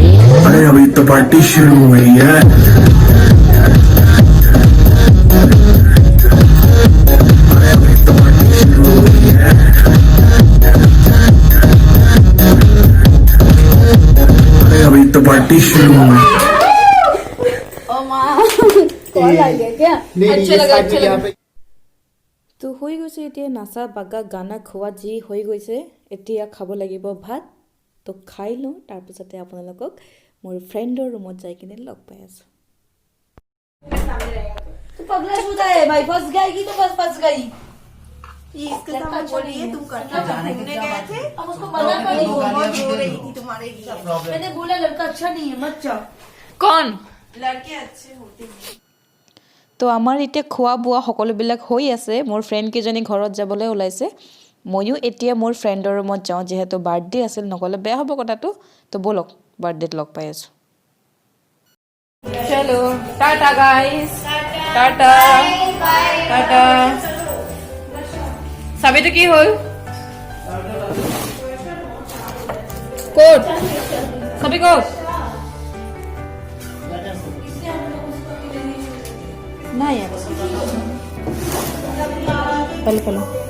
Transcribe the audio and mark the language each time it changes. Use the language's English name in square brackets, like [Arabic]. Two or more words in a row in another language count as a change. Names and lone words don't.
[Hindi] अरे अभी तो पार्टी शुरू हुई है। अरे अभी तो पार्टी शुरू हुई है। अरे अभी तो पार्टी शुरू हुई। [Assamese] তো হৈ গৈছে এতিয়া নাচা বাগা গানা খোৱা যি হৈ গৈছে, এতিয়া খাব লাগিব ভাত। তো খাই লওঁ, তাৰপিছতে আপোনালোকক মোৰ ফ্ৰেণ্ডৰ ৰুমত যাই কিনে লগ পাই আছোঁ। [Hindi] तो पगला शुदा है भाई, फंस गई तो बस फंस गई। ये इसके सामने बोलिए तुम करना घूमने गए थे अब उसको मना कर दी बहुत रो रही थी तुम्हारे लिए मैंने बोला लड़का अच्छा नहीं है मत जाओ [Assamese] কোন [Hindi] लड़के अच्छे होते हैं [Assamese] তো আমাৰ এতিয়া খোৱা বোৱা সকলোবিলাক হৈ আছে মোৰ ফ্ৰেণ্ড কেইজনী ঘৰত যাবলৈ ওলাইছে ময়ো এতিয়া মোৰ ফ্ৰেণ্ডৰ ৰুমত যাওঁ যিহেতু বাৰ্থডে আছিল নগ'লে বেয়া হ'ব কথাটো তো বলক বাৰ্থডেত লগ পাই আছোঁ চলো টাটা গাইস টাটা টাটা চাবিটো কি হ'ল ক'ত চাবি ক'ত নাই পালো পালো